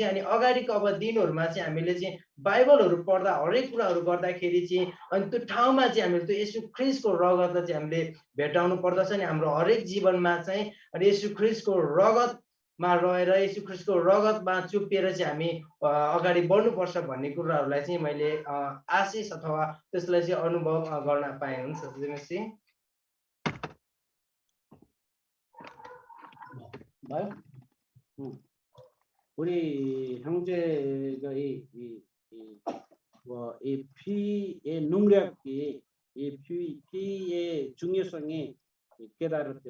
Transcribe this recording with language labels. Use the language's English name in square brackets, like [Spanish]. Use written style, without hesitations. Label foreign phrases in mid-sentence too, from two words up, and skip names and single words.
[Nepali] अनि अगाडिको अब दिनहरूमा चाहिँ हामीले चाहिँ बाइबलहरू पढ्दा हरेक कुराहरू गर्दाखेरि चाहिँ अनि त्यो ठाउँमा चाहिँ हामीले त्यो येशू ख्रीष्टको रगतलाई चाहिँ हामीले भेटाउनु पर्दछ। अनि हाम्रो हरेक जीवनमा चाहिँ अनि येशू ख्रीष्टको रगतमा रहेर येशू ख्रीष्टको रगतमा चुपिएर चाहिँ हामी अगाडि बढ्नुपर्छ भन्ने कुराहरूलाई चाहिँ मैले आशिष अथवा त्यसलाई चाहिँ अनुभव गर्न पाएँ। हुन्छ दिनेशजी। [Korean] 봐요? 우리 형제가 이 피의 능력이 이 피의 중요성이 깨달았대요.